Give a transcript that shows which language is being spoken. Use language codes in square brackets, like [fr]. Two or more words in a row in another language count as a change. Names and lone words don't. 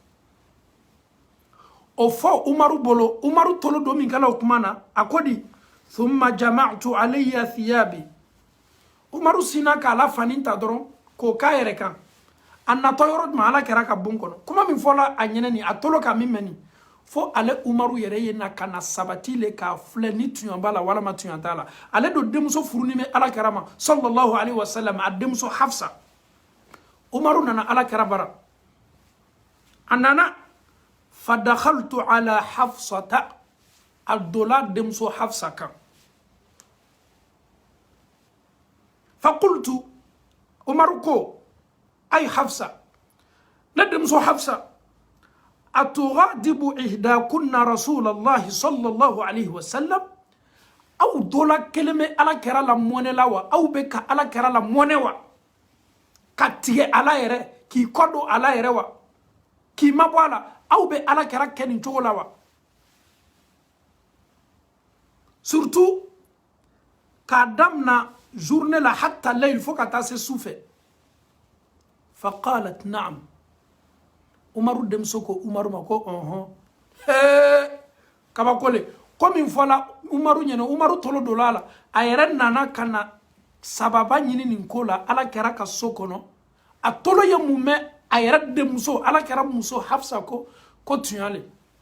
[bm] o fɔ umaru bolo umaru tolo don min kɛla o kuma na a ko di [ar] ثم جمعت علي ثيابي [bm] umaru sina k'a la fani ta dɔrɔn k'o k'a yɛrɛ kan a natɔ yɔrɔ jumɛn ala kɛra ka bon kɔnɔ kuma min fɔla a ɲɛnɛ nin a tolo ka min mɛn nin fo ale umaru yɛrɛ ye na ka na sabati le k'a filɛ ni tuɲan b'a la walama tuɲan t'a la ale don denmuso furunin bɛ ala kɛra ma [ar] صلى الله عليه وسلم [bm] a denmuso hafsa umaru nana ala kɛra bara a nana [ar] فدخلت على حفصة [bm] a dola denmuso hafsa kan faqultu umaru ko ay hafsa ne denmuso hafsa [ar] أتغاضب إحداكن رسول الله صلى الله عليه وسلم [bm] aw dola keleme ala kɛra la mɔnɛ la wa aw be ka ala kɛra la mɔnɛ wa ka tigɛ ala yɛrɛ k'i kɔ don ala yɛrɛ wa k'i mabɔ a la aw be ala kɛra kɛ nin cogo la wa surtout k'a damina journée la [ar] حتى الليل [bm] fo ka taa se su fɛ [ar] فقالت نعم [bm] umaru denmuso ko umaru ma ko kabakole ko min fɔla umaru ɲɛna umaru tolo dola a la a yɛrɛ nana ka na sababa ɲini nin ko la ala kɛra ka so kɔnɔ a tolo ye mun mɛn a yɛrɛ denmuso ala kɛra muso hafsa ko tuɲa le